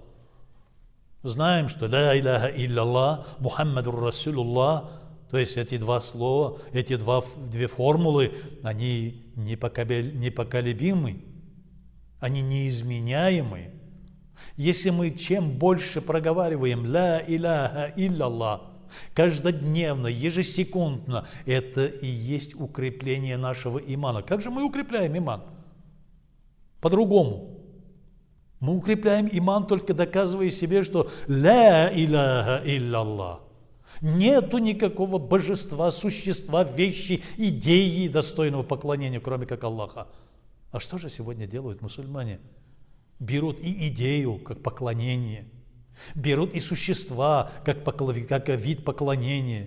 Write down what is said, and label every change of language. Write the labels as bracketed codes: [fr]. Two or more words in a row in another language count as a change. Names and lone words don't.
[ar] Знаем, что «لا إله إلا الله، محمد رسول الله», [ru] то есть эти два слова, эти две формулы, они непоколебимы, они неизменяемы. Если мы чем больше проговариваем [ar] «لا إله إلا الله», [ru] каждодневно, ежесекундно, это и есть укрепление нашего имана. Как же мы укрепляем иман? По-другому. Мы укрепляем иман, только доказывая себе, что [ar] «لا إله إلا الله». [ru] Нету никакого божества, существа, вещи, идеи достойного поклонения, кроме как Аллаха. А что же сегодня делают мусульмане? Берут и идею, как поклонение. Берут и существа, как вид поклонения.